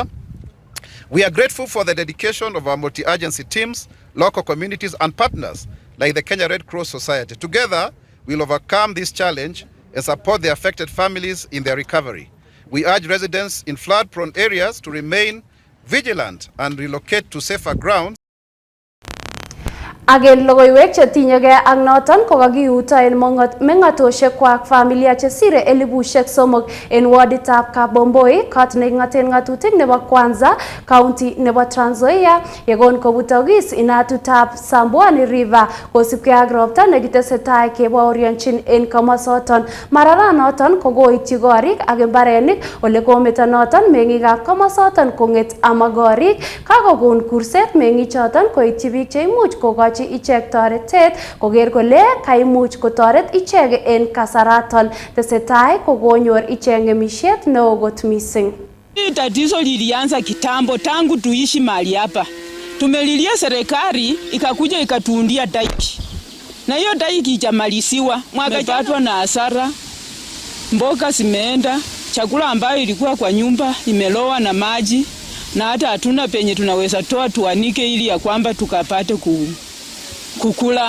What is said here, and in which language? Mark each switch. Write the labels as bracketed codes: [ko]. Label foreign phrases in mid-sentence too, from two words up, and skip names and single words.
[en] We are grateful for the dedication of our multi-agency teams, local communities, and partners like the Kenya Red Cross Society. Together, we'll overcome this challenge and support the affected families in their recovery. We urge residents in flood-prone areas to remain vigilant and relocate to safer grounds. Again, [kln] logoiwek chetinyege ak noton kokakiuto en meng'atoshek kwak familia chesire 300,000 en waditab Kabomboi, kot neking'aten ng'atutik nebo Kwanza, county nebo Trans Nzoia, yegon kobutokis inatutab Sambwani River kosibge ak ropta nekitesetai kebaorionchin en komosoton. Mararanoton kokoityi korik ak mbarenik ole kometo noton meng'ikab komosoton kong'et ama korik, kakokon kurset meng'ichoton koityi biik cheimuch kokochi ichek toretet koger kole kaimuch kotoret ichek en kasaraton. Tesetai kokonyor ichek ng'emishet neo kot mising. [sw] Tatizo lilianza kitambo, tangu tuishi mahali hapa. Tumelilia serikali ikakuja ikatuundia daiki, na hiyo daiki ijamalisiwa. Mwakapatwa na hasara, mboga zimeenda, chakula ambayo ilikuwa kwa nyumba imelowa na maji, na hata hatuna penye tunaweza toa tuanike ili ya kwamba tukapate kukula.